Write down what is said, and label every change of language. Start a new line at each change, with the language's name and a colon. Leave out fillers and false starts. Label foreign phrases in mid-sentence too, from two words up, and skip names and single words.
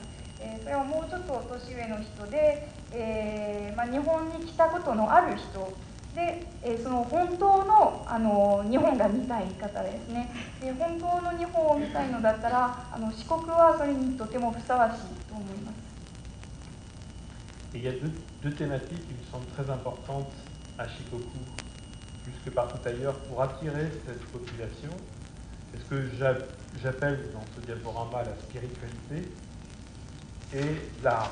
Japanese: それはもうちょっと年上の人で、日本に来たことのある人で、その本当の日本が見たい方ですね。本当の日本を見たいのだったら四国はそれにとてもふさわしいと思います。
French: Et il y a deux thématiques qui me semblent très importantes à Shikoku, plus que partout ailleurs, pour attirer cette population. C'est ce que j'appelle dans ce diaporama la spiritualité et l'art.